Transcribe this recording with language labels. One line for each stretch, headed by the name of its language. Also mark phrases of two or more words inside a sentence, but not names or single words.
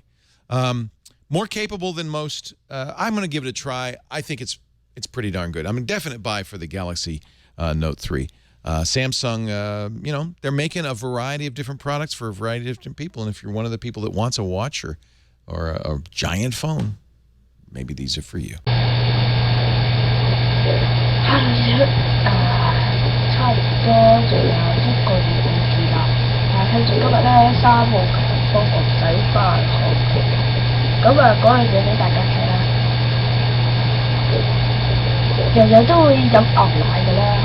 English: More capable than most. I'm going to give it a try. I think it's pretty darn good. I'm a definite buy for the Galaxy Note 3. Samsung, they're making a variety of different products for a variety of different people. And if you're one of the people that wants a watch or a giant phone, maybe these are for you.
Cantonese: 差唔多仲有1個月唔見啦，但係聽住今日咧3號強風，我唔使返學。咁啊，嗰樣嘢俾大家睇啦。日日都會飲牛奶㗎啦。